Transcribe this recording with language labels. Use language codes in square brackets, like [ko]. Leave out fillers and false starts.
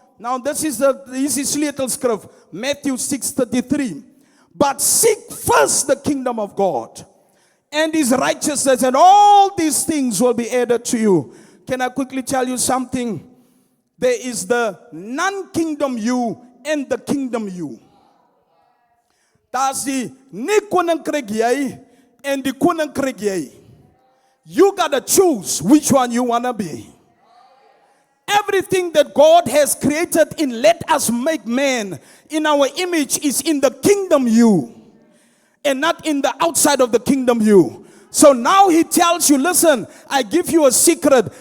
[en] Now this is sleutelskrift, Matthew 6:33. But seek first the kingdom of God and his righteousness, and all these things will be added to you. Can I quickly tell you something? There is the non-kingdom you and the kingdom you. [af] Daar's die nie koninkryk jy en die koninkryk jy. [en] You gotta choose which one you wanna be. Everything that God has created in let us make man in our image is in the kingdom you, and not in the outside of the kingdom you. So now he tells you, listen, I give you a secret.